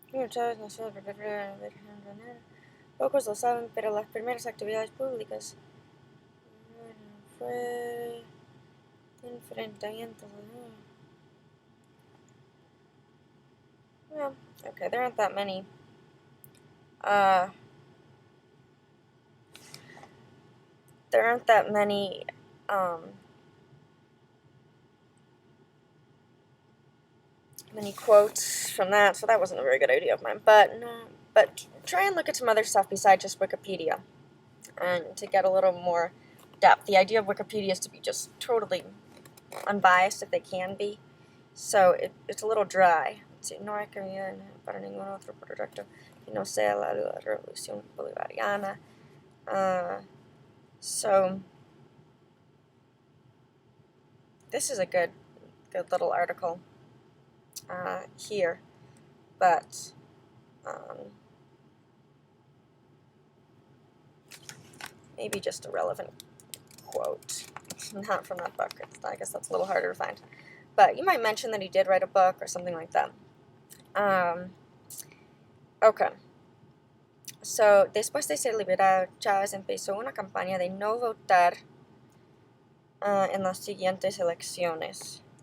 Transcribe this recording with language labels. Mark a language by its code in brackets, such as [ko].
[es] Chávez nació el 1 de enero. Pocos lo saben, pero las primeras actividades públicas fue enfrentamientos. [en] Well, okay, there aren't that many. There aren't that many quotes from that, so that wasn't a very good idea of mine. But try and look at some other stuff besides just Wikipedia, and to get a little more depth. The idea of Wikipedia is to be just totally unbiased if they can be. So it's a little dry. Let's see, [es] no hay cabida para ningún otro proyecto que no sea la revolución bolivariana. [en] So this is a good little article here, but maybe just a relevant quote, not from that book. I guess that's a little harder to find. But you might mention that he did write a book or something like that. Okay. [es] So, después de ser liberado, Chávez empezó una campaña de no votar en las siguientes elecciones.